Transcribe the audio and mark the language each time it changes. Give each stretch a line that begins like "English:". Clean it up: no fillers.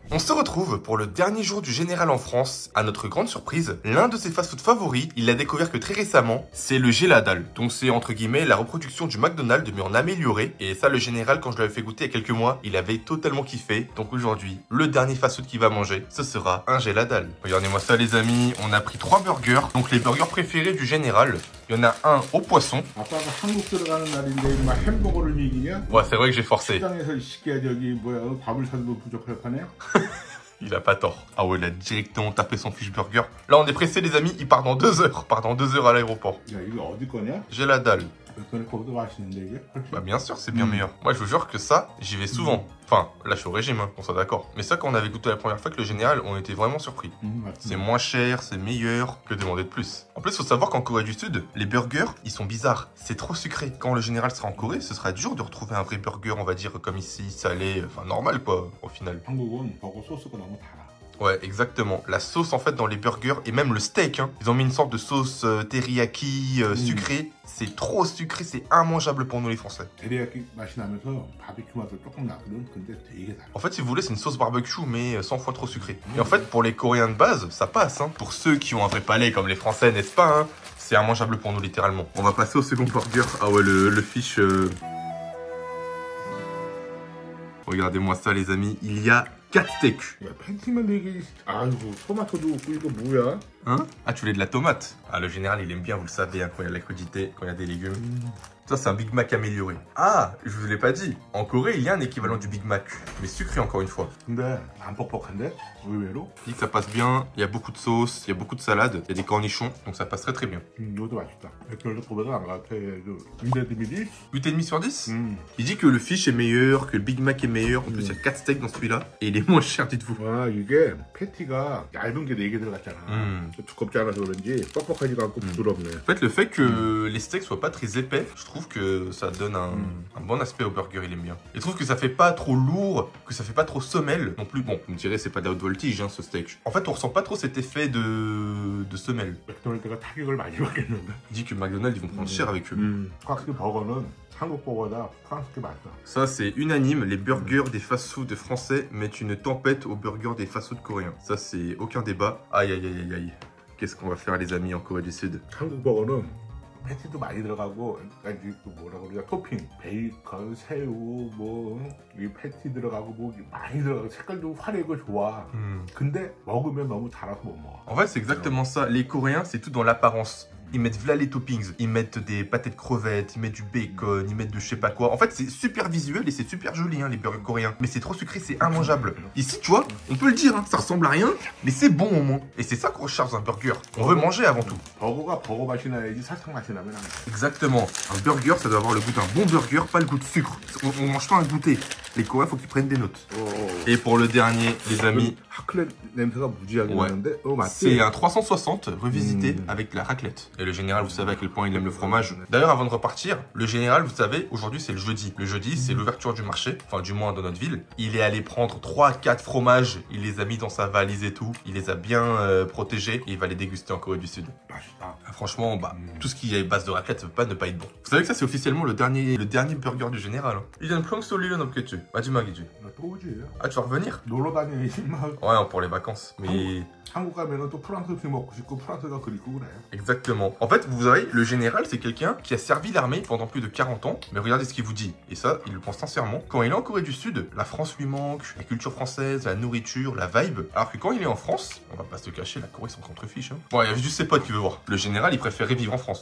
French: On se retrouve pour le dernier jour du général en France. À notre grande surprise, l'un de ses fast-food favoris, il l'a découvert que très récemment, c'est le Geladal. Donc c'est entre guillemets la reproduction du McDonald's mais en amélioré. Et ça, le général, quand je l'avais fait goûter il y a quelques mois, il avait totalement kiffé. Donc aujourd'hui, le dernier fast-food qu'il va manger, ce sera un Geladal. Regardez-moi ça, les amis. On a pris 3 burgers. Donc les burgers préférés du général. Il y en a un au poisson.
Korean: 아빠가 한국 들어가는 날인데 인마 햄버거를 이기냐?
French: Ouais, c'est vrai que j'ai forcé.
Korean: 시장에서 이 새끼야 저기 뭐야 밥을 사도 부족할 판에?
French: Il a pas tort. Ah ouais, il a directement tapé son fiche burger. Là, on est pressé, les amis. Il part dans 2 heures. Il part dans 2 heures à l'aéroport.
Korean: 야 이게 어디 거냐?
French: Geladal.
Korean: 맥도날드 거보다 맛있는데 이게?
French: Bah bien sûr, c'est bien meilleur. Moi, je vous jure que ça, j'y vais souvent. Enfin, là, je suis au régime, hein, on soit d'accord. Mais ça, quand on avait goûté la première fois avec le général, on était vraiment surpris. C'est moins cher, c'est meilleur. Que demander de plus? En plus, faut savoir qu'en Corée du Sud, les burgers, ils sont bizarres. C'est trop sucré. Quand le général sera en Corée, ce sera dur de retrouver un vrai burger, on va dire, comme ici, salé, enfin normal quoi, au final.
Korean: 한국은 버거 소스가 너무 달아.
French: Ouais, exactement. La sauce, en fait, dans les burgers, et même le steak, hein, ils ont mis une sorte de sauce teriyaki sucrée. C'est trop sucré, c'est immangeable pour nous les Français.
Korean: 데리야끼 맛이 나면서 바비큐 맛도 조금 나거든. 근데 되게 달아.
French: En fait, si vous voulez, c'est une sauce barbecue, mais 100 fois trop sucrée. Et en fait, pour les Coréens de base, ça passe. Hein. Pour ceux qui ont un vrai palais, comme les Français, n'est-ce pas hein, c'est immangeable pour nous, littéralement. On va passer au second burger. Ah ouais, le fish... Regardez-moi ça, les amis. Il y a 4 steaks.
Korean: 야 팬티만 되게 아이고 토마토도 없고 이거 뭐야?
French: Hein? Ah, tu voulais de la tomate? Ah, le général, il aime bien, vous le savez, hein, quand il y a de la crudité, quand il y a des légumes. Ça, c'est un Big Mac amélioré. Ah, je vous l'ai pas dit. En Corée, il y a un équivalent du Big Mac, mais sucré encore une fois.
Korean: 근데 안 뻑뻑한데? 의외로?
French: Il dit que ça passe bien, il y a beaucoup de sauce, il y a beaucoup de salade, il y a des cornichons, donc ça passe très très bien.
Korean: 이것도 맛있다. 맥도날드 거보다 안 같아. 근데 미리?
French: 8,5 sur 10 Il dit que le fish est meilleur, que le Big Mac est meilleur. En plus, il y a 4 steaks dans celui-là. Et il est moins cher, dites-vous.
Korean: 와 이게 패티가 얇은 게 4개 들어갔잖아. 두껍지 않아서 그런지 뻑뻑하지가 않고 부드럽네.
French: En fait, le fait que les steaks soient pas très épais, je trouve que ça donne un bon aspect au burger, il aime bien. Il trouve que ça fait pas trop lourd, que ça fait pas trop semelle non plus. Bon, vous me direz, c'est pas de la haute voltige, hein, ce steak. En fait, on ressent pas trop cet effet de semelle.
Korean: 맥도날드가 타격을 많이 받겠는데.
French: Il dit que McDonald's, ils vont prendre cher avec eux.
Korean: 확실히 버거는 한국 버거보다 프랑스 게 맛있어.
French: Ça, c'est unanime. Les burgers des fast-food français mettent une tempête aux burgers des fast-food coréens. Ça, c'est aucun débat. Aïe, aïe, aïe, aïe, aïe. Qu'est-ce qu'on va faire, les amis, en Corée du Sud?
Korean: 한국 버거는 패티도 많이 들어가고 약간 뭐라 그러냐 토핑 베이컨 새우 뭐 이 패티 들어가고 뭐 많이 들어가고 색깔도 화려하고 좋아. 근데 먹으면 너무 달아서 못 먹어.
French: En fait, c'est exactement ça. Les Coréens, c'est tout dans l'apparence. Ils mettent là les toppings, ils mettent des pâtés de crevettes, ils mettent du bacon, ils mettent de je sais pas quoi. En fait, c'est super visuel et c'est super joli, hein, les burgers coréens. Mais c'est trop sucré, c'est immangeable. Ici, tu vois, on peut le dire, hein, ça ressemble à rien, mais c'est bon au moins. Et c'est ça qu'on recherche dans un burger. On veut manger avant tout.
Korean: 버거가 버거 맛이 나야지 사탕 맛이 나면 안 돼.
French: Exactement. Un burger, ça doit avoir le goût d'un bon burger, pas le goût de sucre. On mange pas un goûter. Les Coréens, faut qu'ils prennent des notes. Et pour le dernier, les amis,
Korean: raclette 냄새가 무지하게
French: ouais.
Korean: 나는데
French: C'est un 360 revisité avec de la raclette. Et le général, vous savez à quel point il aime le fromage. D'ailleurs, avant de repartir, le général, vous savez, aujourd'hui c'est le jeudi. Le jeudi, c'est l'ouverture du marché, enfin du moins dans notre ville. Il est allé prendre 3-4 fromages, il les a mis dans sa valise et tout. Il les a bien protégés et il va les déguster en Corée du Sud. Franchement, bah, tout ce qui est base de raclette, ça peut pas ne pas être bon. Vous savez que ça, c'est officiellement le dernier burger du général. Hein. Il vient de prendre solide dans le ketchup.
Korean: 마지막이지. 또 오지.
French: Ah, tu vas revenir?
Korean: 놀러 다니지 마.
French: Ouais, pour les vacances. Mais...
Korean: 한국 가면은 또 프랑스 음식 먹고 싶고 프랑스가 그립고 그래.
French: Exactement. En fait, vous savez, le général, c'est quelqu'un qui a servi l'armée pendant plus de 40 ans. Mais regardez ce qu'il vous dit. Et ça, il le pense sincèrement. Quand il est en Corée du Sud, la France lui manque, la culture française, la nourriture, la vibe. Alors que quand il est en France, on va pas se le cacher, la Corée s'en contrefiche. Hein. Bon, il y a juste ses potes qui veulent voir. Le général, il préférait vivre en France.